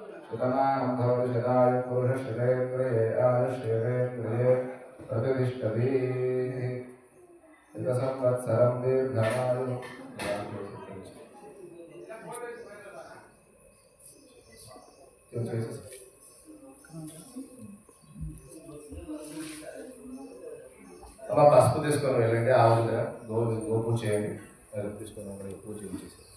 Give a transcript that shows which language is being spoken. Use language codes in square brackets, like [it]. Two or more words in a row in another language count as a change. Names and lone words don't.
[sa] शतमानं भवति शताय पुरुषशतेन्द्रिये आयुष्येवेन्द्रिये प्रतिष्ठति एकसंवत्सरं दीर्घमायु [te] అలా పసుపు తీసుకొని వెళ్ళండి ఆవు దగ్గర గోపూజ చేయండి తీసుకొని పూజ చేసేసి